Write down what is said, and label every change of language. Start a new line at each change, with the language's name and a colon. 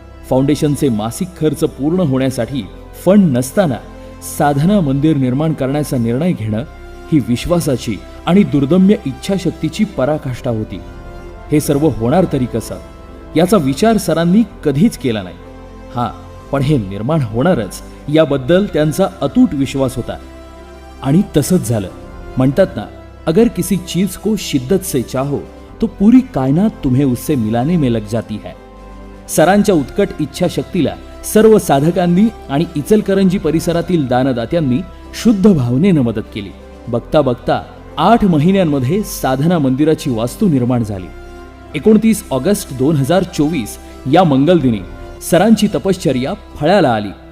Marathi: फाउंडेशनचे मासिक खर्च पूर्ण होण्यासाठी फंड नसताना साधना मंदिर निर्माण करण्याचा निर्णय घेणं ही विश्वासाची आणि दुर्दम्य इच्छाशक्तीची पराकाष्ठा होती. हे सर्व होणार तरी कसं याचा विचार सरांनी कधीच केला नाही. हां, पण हे निर्माण होणारच याबद्दल त्यांचा अतूट विश्वास होता. आणि तसंच झालं.
Hindi: म्हणतात ना, अगर किसी चीज को शिद्दत से चाहो तो पूरी कायनात तुम्हें उससे मिलाने में लग जाती है.
Marathi: सरांच्या उत्कट इच्छाशक्तीला सर्व साधकांनी आणि इचलकरंजी परिसरातील दानदात्यांनी शुद्ध भावनेनं मदत केली. बघता बघता 8 महिन्यांमध्ये साधना मंदिराची वास्तू निर्माण झाली. 29 ऑगस्ट 2024 या मंगलदिनी सरांची तपश्चर्या फळाला आली.